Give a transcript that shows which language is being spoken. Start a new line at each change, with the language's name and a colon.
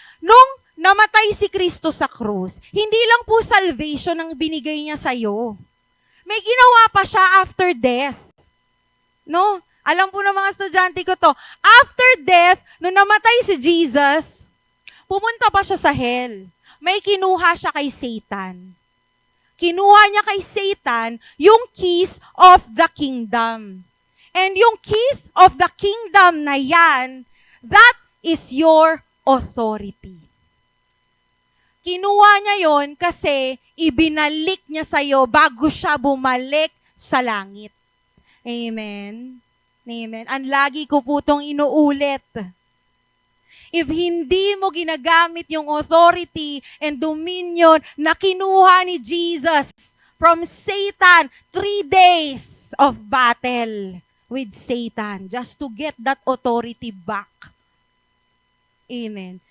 Filipino: Nung namatay si Kristo sa krus, hindi lang po salvation ang binigay niya sa'yo. May ginawa pa siya after death. No? Alam po ng mga estudyante ko to. After death, nung namatay si Jesus, pumunta pa siya sa hell. May kinuha siya kay Satan. Kinuha niya kay Satan yung keys of the kingdom.
English: And yung keys of the kingdom na yan, that is your authority.
Filipino: Kinuha niya yon kasi ibinalik niya sa'yo bago siya bumalik sa langit. Amen? Amen. Ang lagi ko po itong inuulit.
English: If
Filipino: hindi mo ginagamit yung
English: authority and dominion
Filipino: na kinuha ni Jesus
English: from Satan, 3 days of battle with Satan just to get that authority back. Amen.